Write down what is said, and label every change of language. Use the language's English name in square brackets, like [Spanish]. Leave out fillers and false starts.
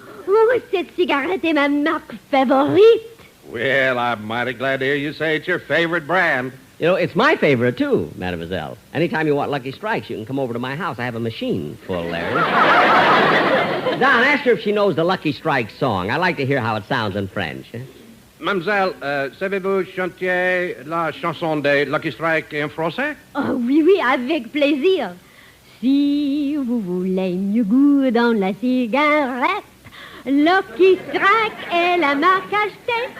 [French] Oh, cette cigarette est ma marque favorite. [English] Well, I'm mighty glad to hear you say it's your favorite brand. You know, it's my favorite, too, mademoiselle. Anytime you want Lucky Strikes, you can come over to my house. I have a machine full there. Don, ask her if she knows the Lucky Strike song. I like to hear how it sounds in French. [French] Mademoiselle, savez-vous chanter la chanson de Lucky Strike en français? Oh oui, avec plaisir. Si vous voulez mieux goût dans la cigarette, Lucky Strike est la marque achetée.